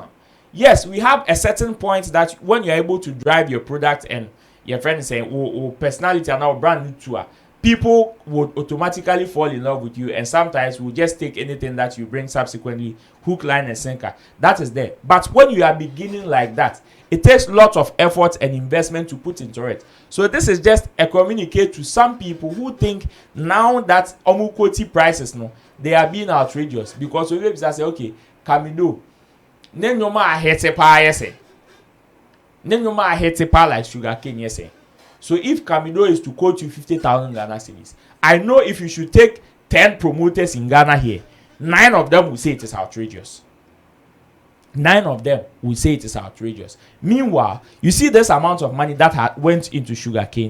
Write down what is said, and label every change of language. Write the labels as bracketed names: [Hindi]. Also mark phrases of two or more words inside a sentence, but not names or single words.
[English] Yes, we have a certain point that when you're able to drive your product and your friend is saying, oh, personality and now brand new tour, people would automatically fall in love with you, and sometimes will just take anything that you bring subsequently, hook, line, and sinker. That is there. But when you are beginning like that, it takes lots of effort and investment to put into it. So this is just a communicate to some people who think now that Omukoti prices, no, they are being outrageous because we say, okay, Camidoh. [Akan] Nenyoma ahete pa yese. Nenyoma ahete pa like Sugarcane yese. [English] So if Camidoh is to quote you 50,000 Ghana cedis, I know if you should take 10 promoters in Ghana here, 9 of them will say it is outrageous. 9 of them will say it is outrageous. Meanwhile, you see this amount of money that went into Sugarcane.